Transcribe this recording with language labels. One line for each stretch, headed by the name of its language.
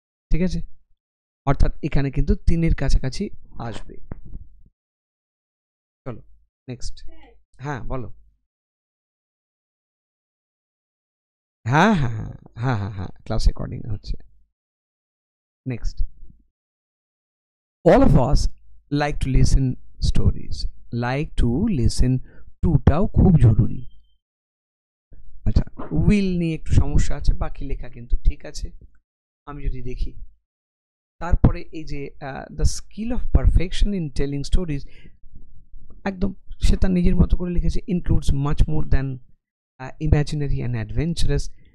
Bangla: ঠিক আছে? অর্থাৎ এখানে কিন্তু 3-এর কাছাকাছি আসবে। চলো নেক্সট। হ্যাঁ বলো। হ্যাঁ হ্যাঁ হ্যাঁ হ্যাঁ হ্যাঁ হ্যাঁ, ক্লাস রেকর্ডিং হচ্ছে।
English: next, all of us like to listen stories, like to listen
Bangla: টুটাও খুব জরুরি। আচ্ছা, উইল নিয়ে একটু সমস্যা আছে, বাকি লেখা কিন্তু ঠিক আছে। আমি যদি দেখি তারপরে এই যে
English: the skill of perfection in telling stories,
Bangla: একদম সে তার নিজের মতো করে লিখেছে,
English: Includes much more than imaginary and adventurous.